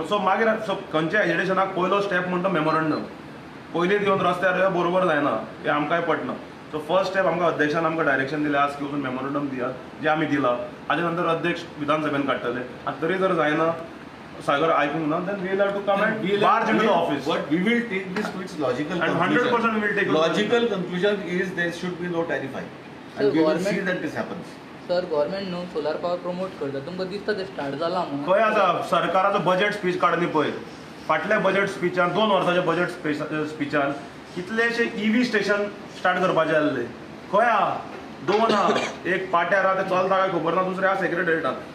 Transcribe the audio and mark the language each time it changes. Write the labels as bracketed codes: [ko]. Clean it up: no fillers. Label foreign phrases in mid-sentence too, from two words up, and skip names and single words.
[kok] सो मागीर खंयच्या एज्युकेशनाक पयलो स्टेप म्हणटा मेमोरंडम. पयलींच येवन रस्त्यार बरोबर जायना, हें आमकांय पटना. [en] so first step [kok] आमकां अध्यक्षान आमकां डायरेक्शन दिलें आज की वचून मेमोरंडम दियात, जें आमी दिलां. हाजे नंतर अध्यक्ष विधानसभेन काडटले. आनी तरी जर जायना सागर आयकूंक ना [en] then we will have to come and march into the office. but we will take this to its logical And 100% we will take it. logical conclusion is there should be no tariff hike and we will see that this happens. [kok] सर गव्हर्मेंट न्हू [en] solar power [kok] प्रमोट करता, तुमकां दिसता ते स्टार्ट जाला म्हणून. खंय आसा सरकाराचो [en] budget speech [kok] काडनी पळय. फाटल्या बजेट स्पीचान 2 वर्साच्या बजेट स्पीचान कितलेशे [en] EV station start [kok] करपाचे आसले. खंय आहा 2 आहा, एक पाट्यार आहा ते चलता काय खबर ना, दुसरे आहा सेक्रेटरीएटात.